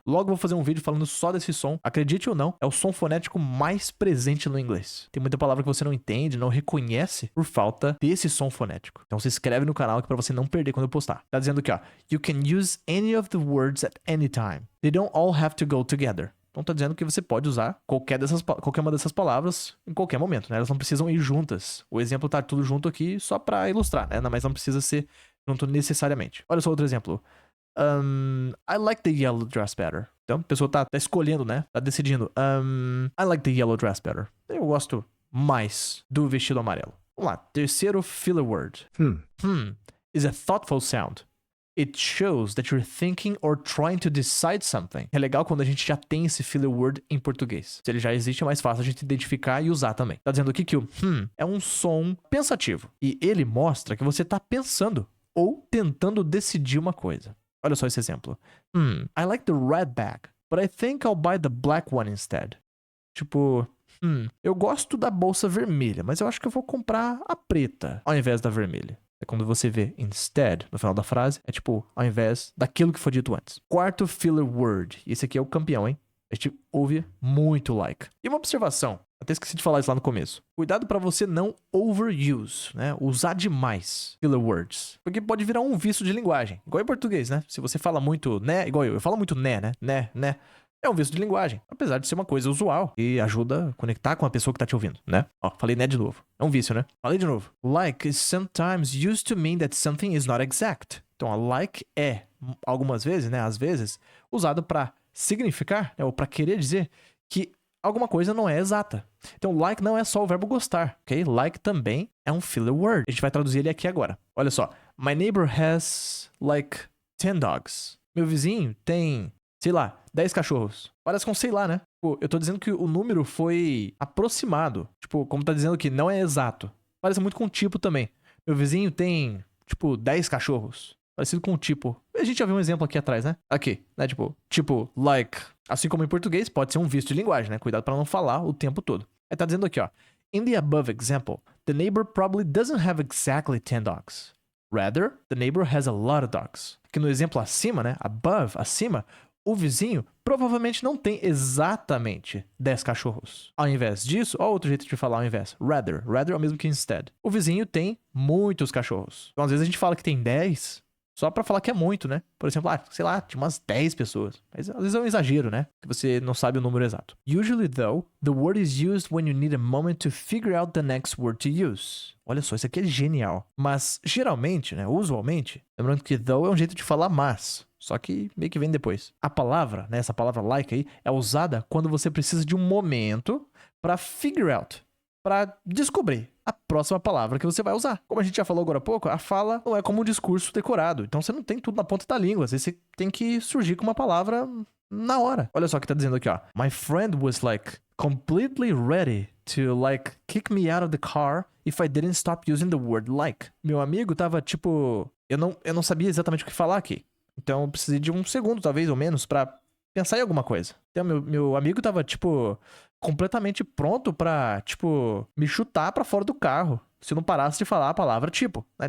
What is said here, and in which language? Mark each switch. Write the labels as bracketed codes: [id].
[pt] Logo vou fazer um vídeo falando só desse som. Acredite ou não, é o som fonético mais presente no inglês. Tem muita palavra que você não entende, não reconhece por falta desse som fonético. Então se inscreve no canal aqui pra você não perder quando eu postar. Tá dizendo aqui, ó. [en] You can use any of the words at any time. They don't all have to go together. [pt] Então tá dizendo que você pode usar qualquer uma dessas palavras em qualquer momento, né? Elas não precisam ir juntas. O exemplo tá tudo junto aqui só pra ilustrar, né? Mas não precisa ser junto necessariamente. Olha só outro exemplo. [en] I like the yellow dress better. [pt] Então a pessoa tá escolhendo, né? Tá decidindo. [en] I like the yellow dress better. [pt] Eu gosto mais do vestido amarelo. Vamos lá. Terceiro filler word. [en] Is a thoughtful sound. It shows that you're thinking or trying to decide something. [pt] É legal quando a gente já tem esse filler word em português. Se ele já existe, é mais fácil a gente identificar e usar também. Tá dizendo aqui que o é um som pensativo. E ele mostra que você tá pensando ou tentando decidir uma coisa. Olha só esse exemplo. I like the red bag, but I think I'll buy the black one instead. Tipo, eu gosto da bolsa vermelha, mas eu acho que eu vou comprar a preta ao invés da vermelha. É quando você vê instead no final da frase, é tipo, ao invés daquilo que foi dito antes. Quarto filler word. Esse aqui é o campeão, hein? A gente ouve muito like. E uma observação, até esqueci de falar isso lá no começo. Cuidado pra você não overuse, né? Usar demais filler words. Porque pode virar um vício de linguagem. Igual em português, né? Se você fala muito né, igual eu falo muito né? Né? É um vício de linguagem, apesar de ser uma coisa usual e ajuda a conectar com a pessoa que tá te ouvindo, né? Ó, falei né de novo. É um vício, né? Falei de novo. [en] Like is sometimes used to mean that something is not exact. [pt] Então, a like é, algumas vezes, né? Às vezes, usado pra significar, né? Ou pra querer dizer que alguma coisa não é exata. Então, like não é só o verbo gostar, ok? Like também é um filler word. A gente vai traduzir ele aqui agora. Olha só. [en] My neighbor has, like, 10 dogs. [pt] Meu vizinho tem, sei lá, 10 cachorros. Parece com sei lá, né? Tipo, eu tô dizendo que o número foi aproximado. Tipo, como tá dizendo que não é exato. Parece muito com o tipo também. Meu vizinho tem, tipo, 10 cachorros. Parecido com o tipo. A gente já viu um exemplo aqui atrás, né? Aqui, né? Tipo, like. Assim como em português, pode ser um vício de linguagem, né? Cuidado pra não falar o tempo todo. Aí tá dizendo aqui, ó. [en] In the above example, the neighbor probably doesn't have exactly 10 dogs. Rather, the neighbor has a lot of dogs. [pt] Aqui no exemplo acima, né? Above, acima, o vizinho provavelmente não tem exatamente 10 cachorros. Ao invés disso, ó, outro jeito de falar ao invés. Rather é o mesmo que instead. O vizinho tem muitos cachorros. Então, às vezes a gente fala que tem 10, Só pra falar que é muito, né? Por exemplo, sei lá, tinha umas 10 pessoas. Mas às vezes é um exagero, né? Que você não sabe o número exato. [en] Usually, though, the word is used when you need a moment to figure out the next word to use. [pt] Olha só, isso aqui é genial. Mas, geralmente, né? Usualmente, lembrando que though é um jeito de falar mas. Só que meio que vem depois. A palavra, né? Essa palavra like aí, é usada quando você precisa de um momento pra [en] figure out. [pt] Pra descobrir a próxima palavra que você vai usar. Como a gente já falou agora há pouco, a fala não é como um discurso decorado. Então você não tem tudo na ponta da língua. Às vezes você tem que surgir com uma palavra na hora. Olha só o que tá dizendo aqui, ó. [en] My friend was like completely ready to like kick me out of the car if I didn't stop using the word like. [pt] Meu amigo tava tipo, eu não sabia exatamente o que falar aqui. Então eu precisei de um segundo, talvez, ou menos, pra pensar em alguma coisa. Então meu amigo tava tipo completamente pronto pra, tipo, me chutar pra fora do carro se eu não parasse de falar a palavra tipo, né?